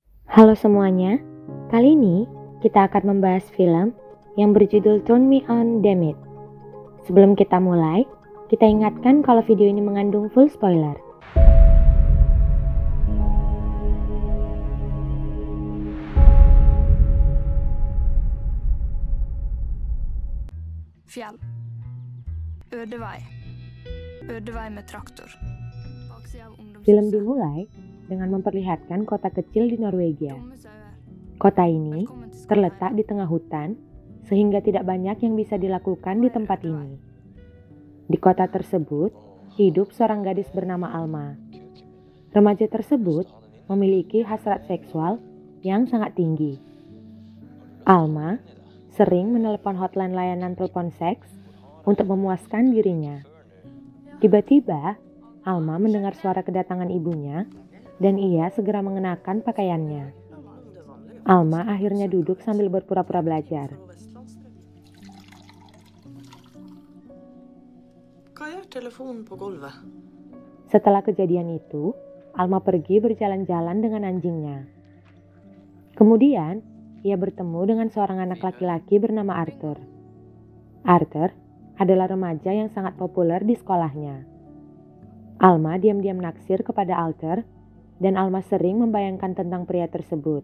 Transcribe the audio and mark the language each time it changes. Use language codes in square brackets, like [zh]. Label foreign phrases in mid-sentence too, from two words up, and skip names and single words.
[id] Halo semuanya, kali ini kita akan membahas film yang berjudul Turn Me On Damn It. Sebelum kita mulai, kita ingatkan kalau video ini mengandung [en] full spoiler. [no] Fjell. Ødevei med traktor. Baksida av [id] Film [no] ungdomshuset. [id] dimulai dengan memperlihatkan kota kecil di Norwegia. [no] Dumme sauer. [id] Kota ini [no] Velkommen til [id] terletak [no] Skandinavia. [id] di tengah hutan, sehingga tidak banyak yang bisa dilakukan di tempat ini. Di kota tersebut, hidup seorang gadis bernama Alma. Remaja tersebut memiliki hasrat seksual yang sangat tinggi. Alma sering menelepon hotline layanan telepon seks untuk memuaskan dirinya. Tiba-tiba, Alma mendengar suara kedatangan ibunya dan ia segera mengenakan pakaiannya. Alma akhirnya duduk sambil berpura-pura belajar. [no] Hva gjør telefonen på gulvet? [id] Setelah kejadian itu, Alma pergi berjalan-jalan dengan anjingnya. Kemudian, ia bertemu dengan seorang anak laki-laki bernama Arthur. Arthur adalah remaja yang sangat populer di sekolahnya. Alma diam-diam naksir kepada Arthur, dan Alma sering membayangkan tentang pria tersebut.